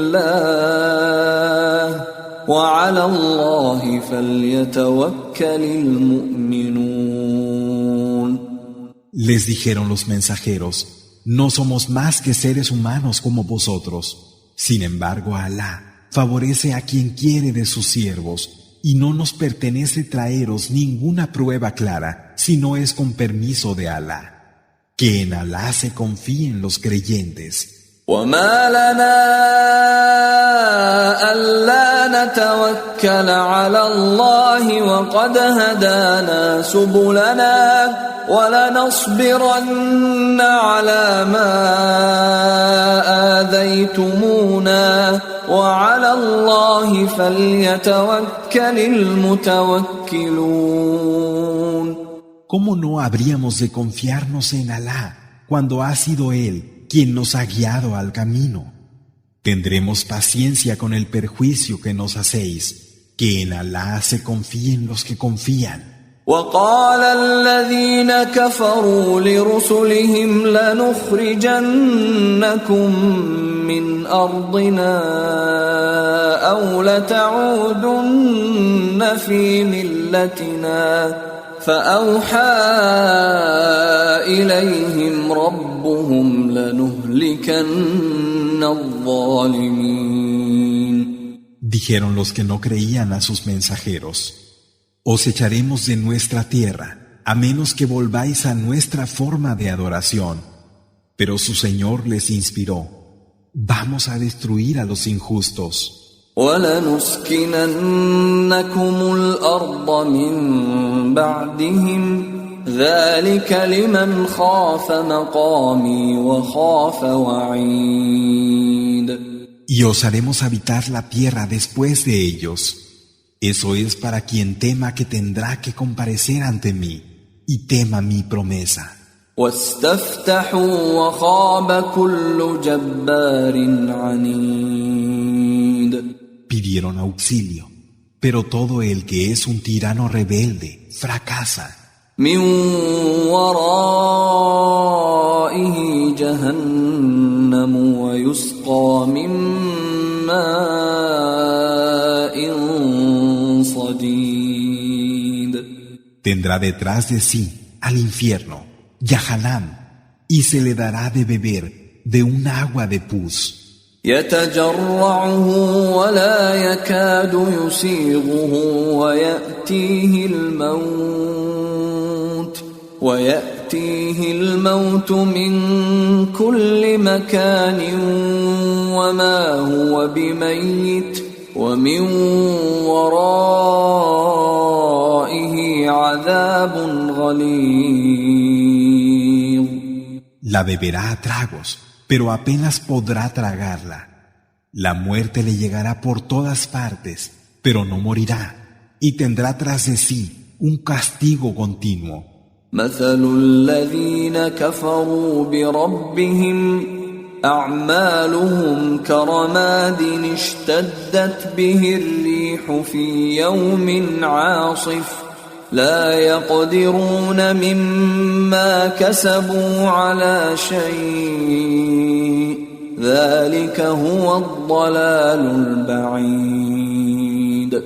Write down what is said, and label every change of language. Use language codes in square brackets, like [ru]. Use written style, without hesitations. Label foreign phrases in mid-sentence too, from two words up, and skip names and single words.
[ar] الله وعلى الله فليتوكل المؤمنون. [es] Les dijeron los mensajeros: no somos más que seres humanos como vosotros. Sin embargo, Alá favorece a quien quiere de sus siervos, y no nos pertenece traeros ninguna prueba clara si no es con permiso de Alá. Que en Alá se confíen los creyentes. [ar] وما لنا ألا نتوكل على الله وقد هدانا سبلنا ولنصبرن على ما آذيتمونا وعلى الله فليتوكل المتوكلون. [es] ¿Cómo no habríamos de confiarnos en Alá cuando ha sido Él quien nos ha guiado al camino? Tendremos paciencia con el perjuicio que nos hacéis, que en Alá se confíen los que confían. [ar] وقال الذين كفروا لرسلهم لنخرجنكم من أرضنا أو لتعودن في ملتنا فأوحى إليهم ربهم لنهلكن الظالمين. [es] Dijeron los que no creían a sus mensajeros: Os echaremos de nuestra tierra, a menos que volváis a nuestra forma de adoración. Pero su Señor les inspiró: Vamos a destruir a los injustos. [ar] وَلَنُسْكِنَنَّكُمُ الْأَرْضَ مِنْ بَعْدِهِمْ ذَلِكَ لِمَنْ خَافَ مَقَامِي وَخَافَ وَعِيدِ. [es] Y os haremos habitar la tierra después de ellos. Eso es para quien tema que tendrá que comparecer ante mí y tema mi promesa. [ar] وَاسْتَفْتَحُوا وَخَابَ كُلُّ جَبَّارٍ عَنِيدٍ. [es] Pidieron auxilio, pero todo el que es un tirano rebelde fracasa. [ar] مِنْ وَرَائِهِ جَهَنَّمُ وَيُسْقَى مِنْ مَاءٍ صَدِيدٍ. [es] Tendrá detrás de sí al infierno, Yahanam, y se le dará de beber de un agua de pus. [ar] يتجرعه ولا يكاد يسيغه ويأتيه الموت من كل مكان وما هو بميت ومن ورائه عذاب غليظ. [es] La beberá a tragos, pero apenas podrá tragarla. La muerte le llegará por todas partes, pero no morirá, y tendrá tras de sí un castigo continuo. [ar] مثل الذين كفروا بربهم أعمالهم كرماد اشتدت به الريح في يوم عاصف لا يقدرون مما كسبوا على شيء ذلك هو الضلال البعيد.